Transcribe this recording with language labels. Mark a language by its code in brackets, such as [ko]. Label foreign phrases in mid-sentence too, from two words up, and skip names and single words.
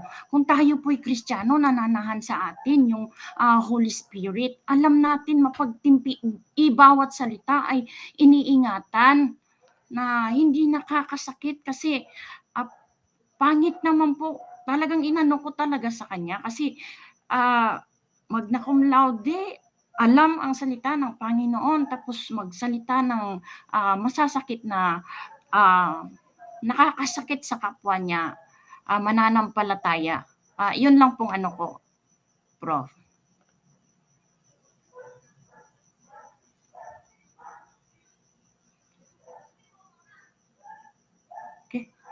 [tl] Kung tayo po'y Kristiyano, nananahan sa atin yung [en] Holy Spirit. [tl] Alam natin mapagtimpi, bawat salita ay iniingatan na hindi nakakasakit kasi pangit naman po talagang inano ko talaga sa kanya kasi [la] magna cum laude, [tl] alam ang salita ng Panginoon, tapos magsalita ng masasakit na nakakasakit sa kapwa niya, mananampalataya. Yun lang pong ano ko, Prof. Okay.